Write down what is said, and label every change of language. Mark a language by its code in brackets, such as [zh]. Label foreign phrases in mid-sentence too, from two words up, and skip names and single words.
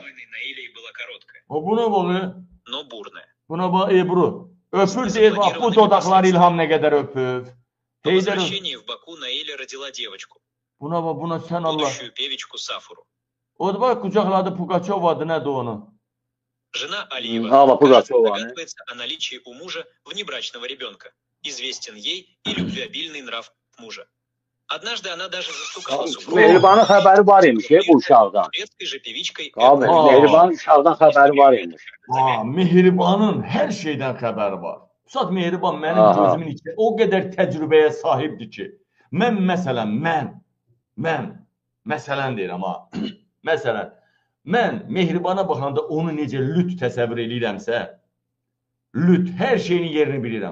[az] Buna bax. Buna bax, Ebru. Öpür deyir, bax, bu dodaqlar İlham nə qədər öpür. Buna bax, buna sən Allah. O da bax, qucaqladı Pugaçovadır, nədir onu? [ru] Жена Алиева, кажется, догадывается о наличии у мужа внебрачного ребенка. Известен ей и любвеобильный нрав мужа. Однажды она даже застукала супруга. [az] Mehribanın xəbəri var imiş bu uşaqdan. Mehribanın uşaqdan xəbəri var imiş. Mehribanın hər şeydən xəbəri var. Pusat Mehriban mənim gözümün içində o qədər təcrübəyə sahibdir ki, mən məsələn deyirəm məsələn, mən Mehribana baxanda onu necə lüt təsəvvür edirəmsə, lüt, hər şeyinin yerini bilirəm.